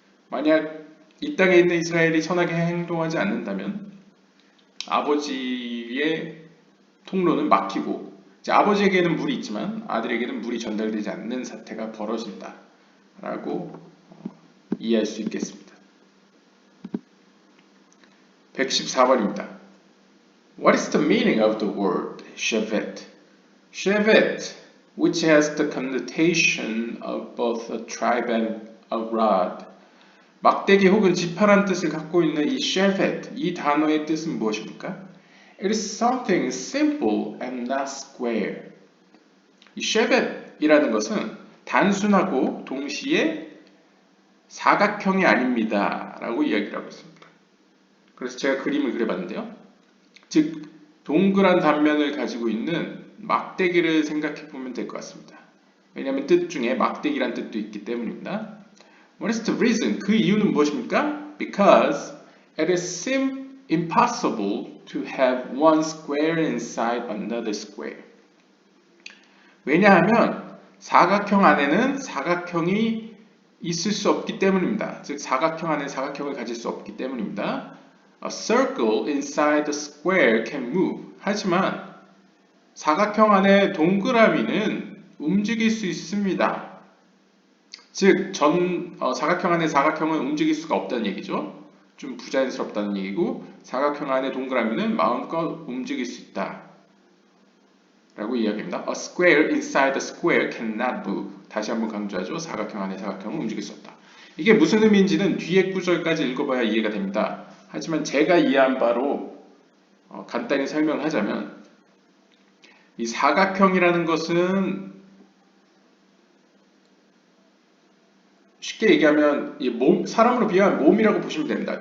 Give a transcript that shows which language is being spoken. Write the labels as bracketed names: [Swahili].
[Korean] 만약 이 땅에 있는 이스라엘이 선하게 행동하지 않는다면 아버지의 통로는 막히고 이제 아버지에게는 물이 있지만 아들에게는 물이 전달되지 않는 사태가 벌어진다 라고 이해할 수 있겠습니다. 114번입니다. [English] What is the meaning of the word shevet? Shevet, which has the connotation of both a tribe and a rod. [Korean] 막대기 혹은 지파란 뜻을 갖고 있는 이 shevet, 이 단어의 뜻은 무엇입니까? [English] It is something simple and not square. [Korean] 이 shevet이라는 것은 단순하고 동시에 사각형이 아닙니다 라고 이야기를 하고 있습니다. 그래서 제가 그림을 그려봤는데요. 즉 동그란 단면을 가지고 있는 막대기를 생각해 보면 될 것 같습니다. 왜냐하면 뜻 중에 막대기란 뜻도 있기 때문입니다. [English] What is the reason? [Korean] 그 이유는 무엇입니까? [English] Because it is impossible to have one square inside another square. [Korean] 왜냐하면 사각형 안에는 사각형이 있을 수 없기 때문입니다. 즉 사각형 안에 사각형을 가질 수 없기 때문입니다. [English] A circle inside the square can move. [Korean] 하지만 사각형 안에 동그라미는 움직일 수 있습니다. 즉 사각형 안에 사각형은 움직일 수가 없다는 얘기죠. 좀 부자연스럽다는 얘기고 사각형 안에 동그라미는 마음껏 움직일 수 있다 라고 이야기합니다. [English] A square inside the square cannot move. [Korean] 다시 한번 강조하죠. 사각형 안에 사각형은 움직일 수 없다. 이게 무슨 의미인지는 뒤에 구절까지 읽어봐야 이해가 됩니다. 하지만 제가 이해한 바로 간단히 설명을 하자면 이 사각형이라는 것은 쉽게 얘기하면 사람으로 비유하면 몸이라고 보시면 됩니다.